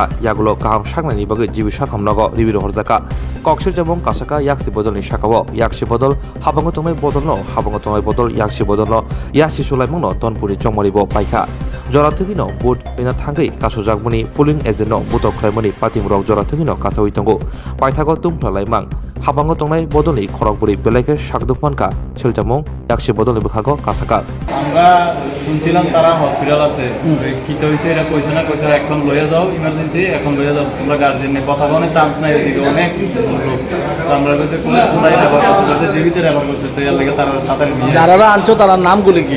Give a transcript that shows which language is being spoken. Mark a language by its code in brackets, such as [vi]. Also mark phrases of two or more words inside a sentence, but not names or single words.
[trp] yagulo kaham saknani bage jibi sakhamnago ribiro horjaka kokshir jamong kasaka yaksi bodolni sakao yaksi bodol habango tongnai bodolno habango tongnai bodol yaksi bodolno yasi sulaimongno donpuri chongmaribo paikha jorathugino bud ina thangai kasojagmuni [en] polling agent [trp] no butok khlaimani patimrok jorathugino kasawi tongo paithago tungthalaimang habango tongnai bodolni khorokburi belaike sakduk manka siltamong yaksi bodolni bukhago kasaka [bn] আমরা শুনছিলাম তারা হসপিটাল আছে কি তো হইছে এটা কইছে না কইছে এখন লইয়া যাও ইমার্জেন্সি এখন লইয়া যাও তোমরা গার্জিয়ান নে কথা বলার চান্স নাই এদিকে অনেক লোক তো আমরা বলতে কোলে কোলাই ব্যবহার করতে জীবিত ব্যবহার করতে তো এর লাগি তারা তাড়াতাড়ি নিয়ে যারা আনছো তারা নামগুলো কি